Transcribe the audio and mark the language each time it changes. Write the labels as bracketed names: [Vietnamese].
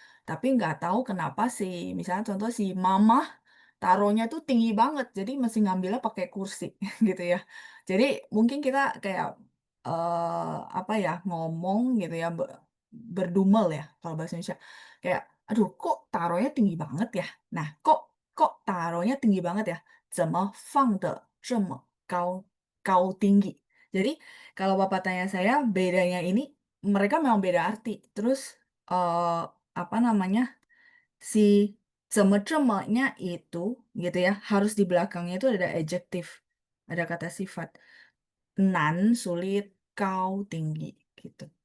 [Indonesian] Tapi nggak tahu kenapa misalnya contoh si mama taruhnya tuh tinggi banget, jadi mesti ngambilnya pakai kursi gitu ya. Jadi mungkin kita kayak, apa ya, ngomong gitu ya, berdumel ya kalau bahasa Indonesia. Kayak, "Aduh kok taruhnya tinggi banget ya? Nah, kok taruhnya tinggi banget ya? [Chinese] 怎么放得这么高tinggi?" [Indonesian] Jadi kalau Bapak tanya saya bedanya ini, mereka memang beda arti. Terus, apa namanya, si 怎么这么nya itu gitu ya, harus di belakangnya itu ada adjektif, ada kata sifat. Nan, sulit, kau, tinggi, gitu.